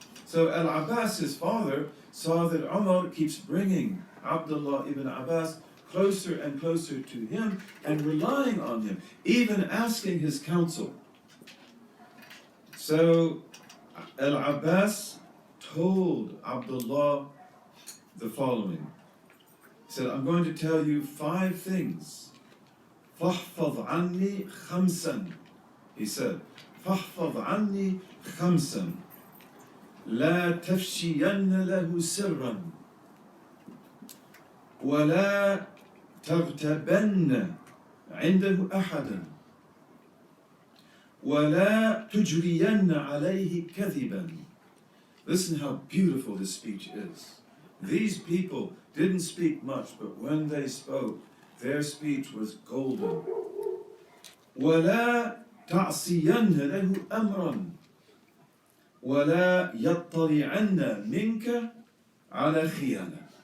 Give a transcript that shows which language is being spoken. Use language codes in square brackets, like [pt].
[en] So Al-Abbas, his father, saw that Umar keeps bringing Abdullah ibn Abbas closer and closer to him and relying on him, even asking his counsel. So Al-Abbas told Abdullah the following. He said, I'm going to tell you 5 things. [ar] فَاحْفَظْ عَنِّي خَمْسًا. [en] He said, [ar] فَاحْفَظْ عَنِّي خَمْسًا. لا تفشين له سرا ولا تغتبن عنده أحدا ولا تجرين عليه كذبا. [en] Listen how beautiful this speech is. These people didn't speak much, but when they spoke, their speech was golden. [ar] ولا تعصين له أمرا وَلَا يَطَّلِعَنَّ مِنْكَ عَلَى خِيَانَةٍ.